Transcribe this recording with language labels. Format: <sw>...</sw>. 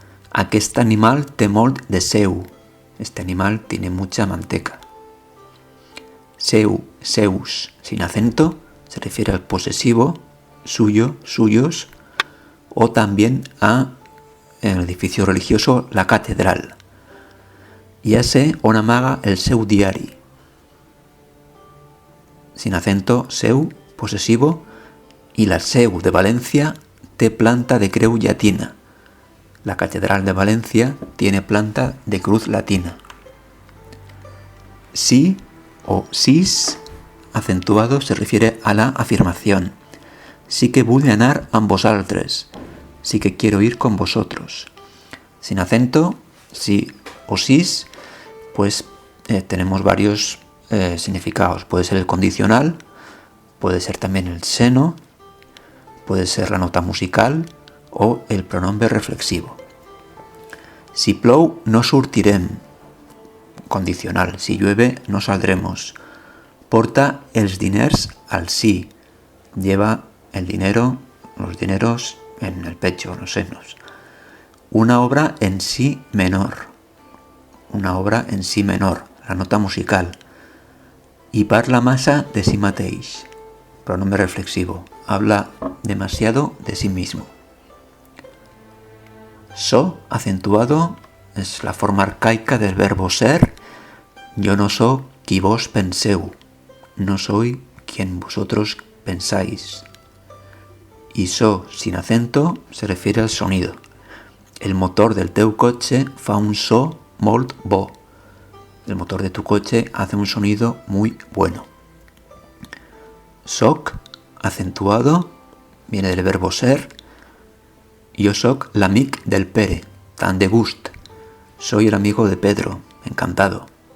<ca>Aquest animal té molt de seu,</ca> <es>este animal tiene mucha manteca. Seu, seus, sin acento, se refiere al posesivo, suyo, suyos, o también a el edificio religioso, la catedral.</es> <ca>Ja sé on amaga el seu diari.</ca> <es>Sin acento, seu, posesivo, y la seu de Valencia</es> <ca>té planta de creu llatina.</ca> <es>La catedral de Valencia tiene planta de cruz latina. Sí o sis, acentuado, se refiere a la afirmación.</es> <ca>Sí que vull anar amb vosaltres.</ca> <es>Sí que quiero ir con vosotros. Sin acento, sí o sis, pues tenemos varios significados. Puede ser el condicional, puede ser también el seno, puede ser la nota musical o el pronombre reflexivo.</es> <ca>Si plou, no sortirem. Condicional.</ca> <es>Si llueve, no saldremos.</es> <ca>Porta els diners al sí.</ca> <es>Lleva el dinero, los dineros en el pecho, en los senos. Una obra en sí menor. Una obra en sí menor, la nota musical.</es> <ca>I parla massa de si mateix.</ca> <es>Pronombre reflexivo. Habla demasiado de sí mismo. So, acentuado, es la forma arcaica del verbo ser. Yo no soy</es> <ca>qui vos penseu.</ca> <es>No soy quien vosotros pensáis. Y so, sin acento, se refiere al sonido.</es> <ca>El motor del teu cotxe fa un so molt bo.</ca> <es>El motor de tu coche hace un sonido muy bueno. Soc, acentuado, viene del verbo ser.</es> <ca>Jo soc l'amic del Pere, tan de gust.</ca> <es>Soy el amigo de Pedro, encantado.</es>